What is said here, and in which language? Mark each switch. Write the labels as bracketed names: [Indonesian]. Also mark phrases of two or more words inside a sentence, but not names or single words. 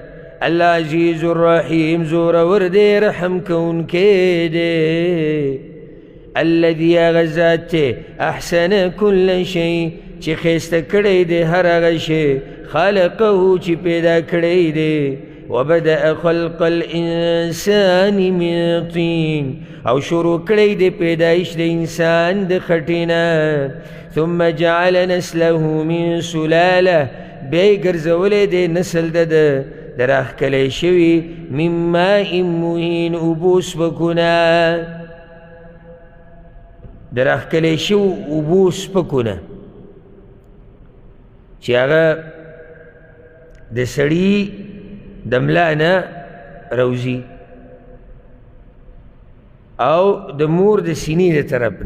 [Arabic] الله عزیز الرحیم، [Pashto] زورور دی رحم کوونکی دی. الذي هغه ذات دی [Arabic] احسن کل شی، [Pashto] چې ښایسته کړی دی هر هغه شی، خلقه چې پیدا کړی دی. [Arabic] وبدأ خلق الانسان من طین، [Pashto] او شروع کړی دی پیدایش د انسان د خټینه. [Arabic] ثم جعل نسله من سلاله، [Pashto] بیا یې ګرځولی دی نسل د راښکلی شوي [Arabic] من ماء مهین، [Pashto] اوبو سپکونه، د راښکلی شوي اوبو سپکونه چې هغه د سړي د ملا نه روزي او د مور د سینې د طرف نه.